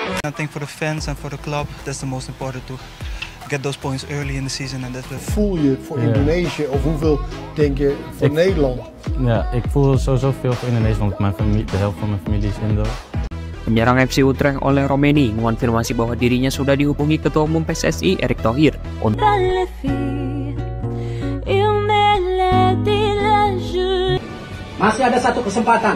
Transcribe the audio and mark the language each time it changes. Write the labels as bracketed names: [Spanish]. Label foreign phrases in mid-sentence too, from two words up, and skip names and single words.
[English] I think for the fans and for the club, that's the most important to get those points early in the season. And that's [Dutch] voel je voor Indonesië of hoeveel denk je voor Nederland? Ja, ik voel sowieso veel voor Indonesië, want de helft van mijn familie is Indo. [Indonesian] Penyerang FC Utrecht oleh Romeni mengonfirmasi bahwa dirinya sudah dihubungi Ketua Umum PSSI Erick Thohir untuk masih ada satu kesempatan.